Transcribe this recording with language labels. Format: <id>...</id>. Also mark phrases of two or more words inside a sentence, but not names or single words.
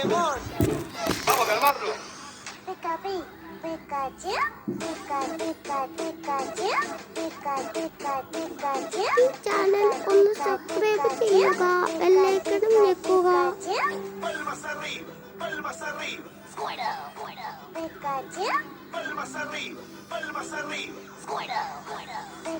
<es>Vamos a calmarlo. Pikachu, Pikachu, Pikachu, Pikachu.</es> <ml>ഈ ചാനൽ ഒന്ന് സബ്സ്ക്രൈബ് ചെയ്യുക, ബെല്ലൈക്കണും ഞെക്കുക.</ml> <es>Palmas arriba, palmas arriba. Pikachu, Palmas arriba, palmas arriba.</es>